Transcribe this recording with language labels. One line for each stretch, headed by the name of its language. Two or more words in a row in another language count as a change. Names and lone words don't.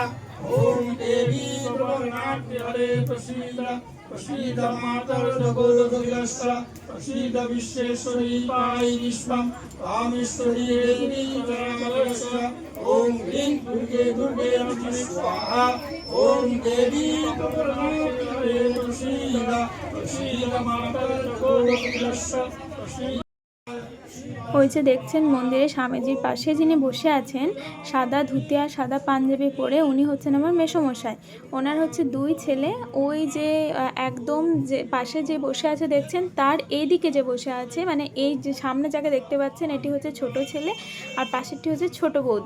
Sanskrit: ओम देवी प्रभुनाथ हरे प्रसीद प्रसीद मातर जगोदुर्गस्य प्रसीद विश्वेश्वरी पाहि विश्वं कामेश्वरी देवी चराचरस्य। ओम ह्रीं दुर्गे दुर्गे रक्षणे स्वाहा। ओम देवी प्रभुनाथ हरे प्रसीद प्रसीद मातर जगोदुर्गस्य प्रसीद
Bangla: ওই যে দেখছেন মন্দিরের স্বামীজির পাশে যিনি বসে আছেন সাদা ধুতি আর সাদা পাঞ্জাবি পরে, উনি হচ্ছেন আমার মেসোমশাই। ওনার হচ্ছে 2 ছেলে। ওই যে একদম যে পাশে যে বসে আছে দেখছেন, তার এইদিকে যে বসে আছে, মানে এই যে সামনে যাকে দেখতে পাচ্ছেন, এটি হচ্ছে ছোট ছেলে আর পাশেরটি হচ্ছে ছোট বৌদি।